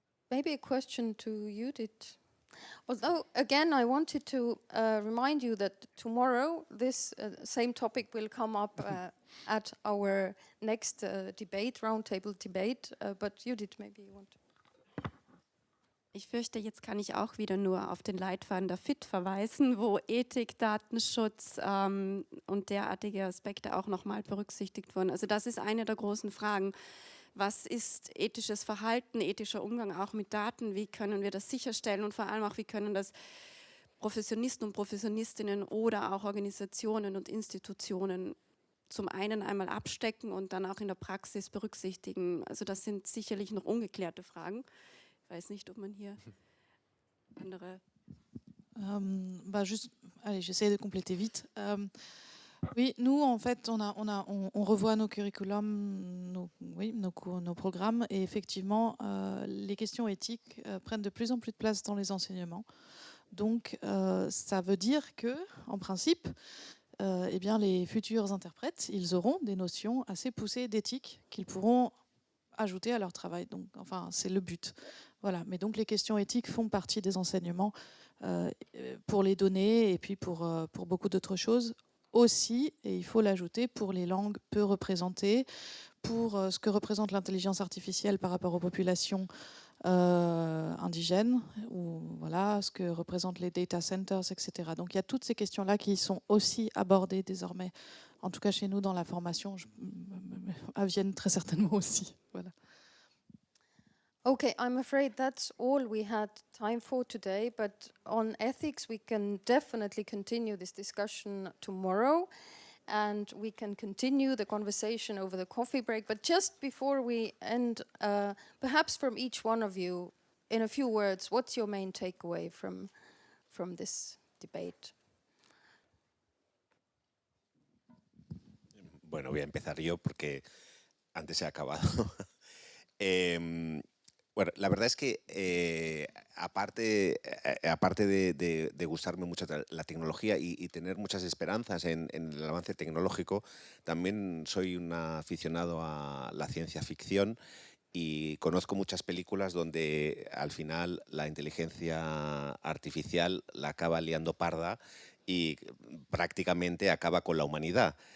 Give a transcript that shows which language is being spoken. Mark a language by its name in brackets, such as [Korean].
[English] Maybe a question to Judith. Although, again, I wanted to remind you that tomorrow this same topic will come up at our next debate, roundtable debate. But Judith, maybe you want to. [German] Ich fürchte, jetzt kann ich auch wieder nur auf den Leitfaden der FIT verweisen, wo Ethik, Datenschutz und derartige Aspekte auch nochmal berücksichtigt wurden. Also das ist eine der großen Fragen. Was ist ethisches Verhalten, ethischer Umgang auch mit Daten? Wie können wir das sicherstellen? Und vor allem auch, wie können das Professionisten und Professionistinnen oder auch Organisationen und Institutionen zum einen einmal abstecken und dann auch in der Praxis berücksichtigen? Also das sind sicherlich noch ungeklärte Fragen. Ich weiß nicht, ob man hier andere... [French] Allez, j'essaie de compléter vite. Oui, nous, en fait, on revoit nos curriculums, nos programmes, et effectivement, les questions éthiques prennent de plus en plus de place dans les enseignements. Donc, ça veut dire que, en principe, eh bien, les futurs interprètes, ils auront des notions assez poussées d'éthique qu'ils pourront ajouter à leur travail. Donc, enfin, c'est le but. Voilà. Mais donc, les questions éthiques font partie des enseignements pour les données et puis pour beaucoup d'autres choses aussi, et il faut l'ajouter, pour les langues peu représentées, pour ce que représente l'intelligence artificielle par rapport aux populations indigènes, ou voilà, ce que représentent les data centers, etc. Donc il y a toutes ces questions-là qui sont aussi abordées désormais, en tout cas chez nous dans la formation, à Vienne très certainement aussi. Voilà. [English] Okay, I'm afraid that's all we had time for today, but on ethics we can definitely continue this discussion tomorrow, and we can continue the conversation over the coffee break. But just before we end, perhaps from each one of you, in a few words, what's your main takeaway from this debate? [Spanish] Bueno, voy a empezar yo porque antes he acabado. Bueno, la verdad es que aparte de gustarme mucho la tecnología y tener muchas esperanzas en el avance tecnológico, también soy un aficionado a la ciencia ficción y conozco muchas películas donde al final la inteligencia artificial la acaba liando parda y prácticamente acaba con la humanidad.